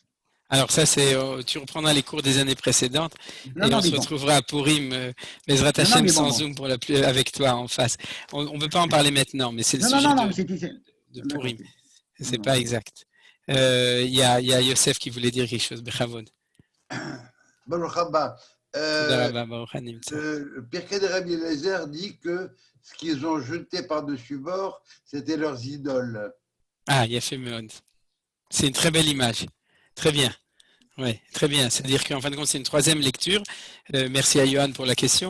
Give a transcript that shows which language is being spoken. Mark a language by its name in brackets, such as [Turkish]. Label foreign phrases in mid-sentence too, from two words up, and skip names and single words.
[French] Alors ça, tu reprendras les cours des années précédentes et on se retrouvera à Purim, [Hebrew] בעזרת השם [French] sans Zoom avec toi en face. On ne peut pas en parler maintenant, mais c'est le sujet de Purim. C'est pas exact. Il y a Yosef qui voulait dire quelque chose. Bechavod. [Hebrew] ברוך הבא. [French] Pirkei de Rabbi Eliezer dit que ce qu'ils ont jeté par-dessus bord, c'était leurs idoles. [Hebrew] אה, יפה מאוד. [French] C'est une très belle image. Très bien. Oui, très bien. C'est-à-dire qu'en fin de compte, c'est une troisième lecture. Merci à Johan pour la question.